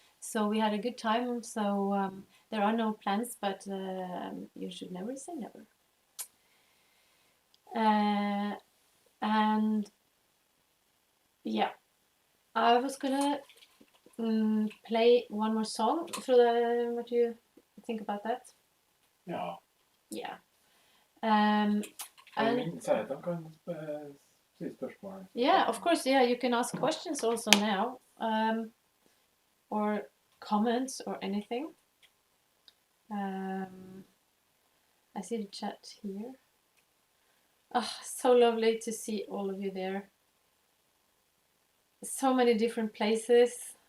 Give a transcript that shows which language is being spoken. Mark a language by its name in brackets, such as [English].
[English] So we had a good time. So there are no plans, but you should never say never. And yeah, I was gonna play one more song. Frode, what do you think about that? Ja. Yeah. [Norwegian] Jeg vil si at de kan stille spørsmål. [English] Yeah, of course. Yeah, you can ask questions also now, or comments or anything. I see the chat here. Oh, so lovely to see all of you there. So many different places.